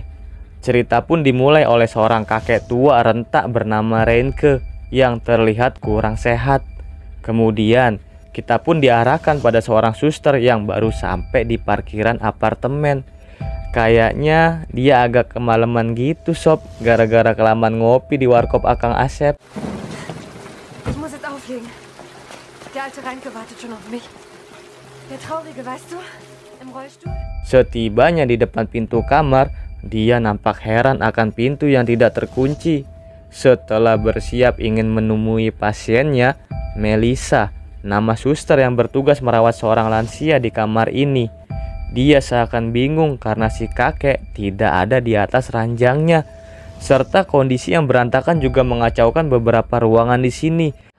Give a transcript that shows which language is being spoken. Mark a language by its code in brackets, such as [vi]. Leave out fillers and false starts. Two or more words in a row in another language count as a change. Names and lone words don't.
[id] Cerita pun dimulai oleh seorang kakek tua rentak bernama Reinke yang terlihat kurang sehat. Kemudian kita pun diarahkan pada seorang suster yang baru sampai di parkiran apartemen. Kayaknya dia agak kemalaman gitu sob, gara-gara kelamaan ngopi di warkop Akang Asep. [de] Ich muss jetzt auflegen. Der alte Reinke wartet schon auf mich. Der Traurige, weißt du? Im Rollstuhl. [id] Setibanya di depan pintu kamar, dia nampak heran akan pintu yang tidak terkunci. Setelah bersiap ingin menemui pasiennya, Melissa, nama suster yang bertugas merawat seorang lansia di kamar ini. Dia seakan bingung karena si kakek tidak ada di atas ranjangnya, serta kondisi yang berantakan juga mengacaukan beberapa ruangan di sini.